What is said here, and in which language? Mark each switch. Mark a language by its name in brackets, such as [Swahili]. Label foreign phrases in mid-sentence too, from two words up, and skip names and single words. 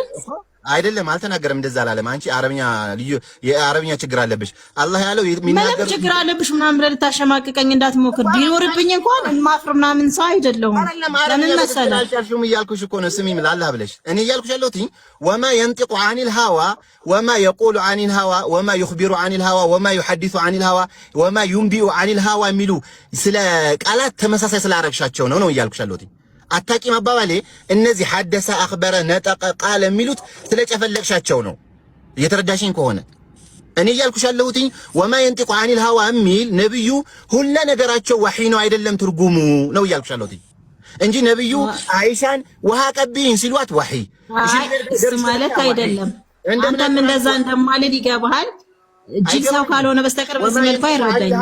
[Amharic] አይደለም አልተናገረም፣ እንደዛ አላለም። አንቺ አረብኛ ልዩ የአረብኛ ችግር አለብሽ። አላህ ያለው የሚናገር ችግር አለብሽ ምናምን ብለህ ልታሸማቅቀኝ እንዳትሞክር። ቢኖርብኝ እንኳን ማፍር ምናምን ሰው አይደለሁም። ለምን መሰለህ አልቻልሽም እያልኩሽ እኮ ነው። ስሚኝ ላላህ ብለሽ እኔ እያልኩሽ ያለሁት [Arabic] وما ينطق عن الهوى وما يقول عن الهوى وما يخبر عن الهوى وما يحدث عن الهوى وما ينبئ عن الهوى [Amharic] የሚሉ ስለ ቃላት ተመሳሳይ ስላረግሻቸው ነው እያልኩሽ ያለሁት። አታቂም አባባሌ እነዚህ [Arabic] حدث أخبر نطق [Amharic] ቃል የሚሉት ስለጨፈለቅሻቸው ነው። እየተረዳሽኝ ከሆነ እኔ እያልኩሽ ያለሁት [Arabic] وما ينطق عن الهوى [Amharic] የሚል ነብዩ ሁሉ ነገራቸው ወህይ ነው አይደለም ትርጉሙ ነው እያልኩሽ ያለሁት እንጂ ነብዩ አይሻን ውሃ ቀቢኝ ሲሏት ወህይ እሺ ማለት አይደለም። አንተም እንደዛ እንደማልል ይገባሃል። እጅግ ሰው ካልሆነ በስተቀር በዚህ መልኩ አይረዳኝም።